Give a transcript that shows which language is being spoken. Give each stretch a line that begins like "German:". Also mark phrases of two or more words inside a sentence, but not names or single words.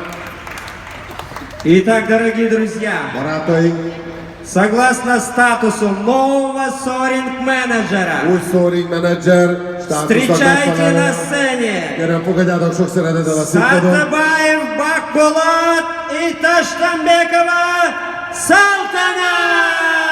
Russian: Итак, дорогие друзья,
Hungarian: Barátaink,
Russian: согласно статусу нового соринг-менеджера,
Hungarian: új soaring menedzser státusznak
Russian: встречайте на
Hungarian: megfelelően.
Russian: сцене
Hungarian: Kérem, fogadjátok sok szeretettel a színpadon.
Russian: Сартабаев Бакбулат и Таштамбекова Салтана!